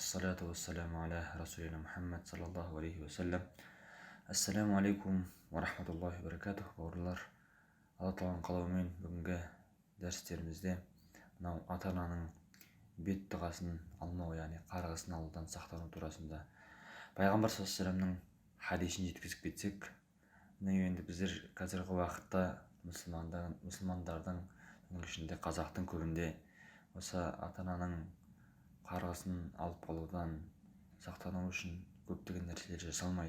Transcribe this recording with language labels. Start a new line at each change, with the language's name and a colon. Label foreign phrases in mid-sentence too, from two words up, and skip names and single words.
Arabic: والصلاة والسلام على رسولنا محمد صلى الله عليه وسلم. السلام عليكم ورحمة الله وبركاته.
Kazakh: Бауырлар, Алла тағаланың қалауымен бүгінгі дәрістерімізде мынау ата-ананың бет дұғасын алмау, яғни қарғысын алудан сақтану турасында пайғамбар
Arabic: صلى الله عليه وسلم
Kazakh: хадисін жеткізіп кетсек, міне енді біздер қазіргі уақытта мұсылмандардың, соның ішінде қазақтың көбінде осы ата-ананың қарғысын алып қалудан сақтану үшін көптеген нәрселер жасалмайды.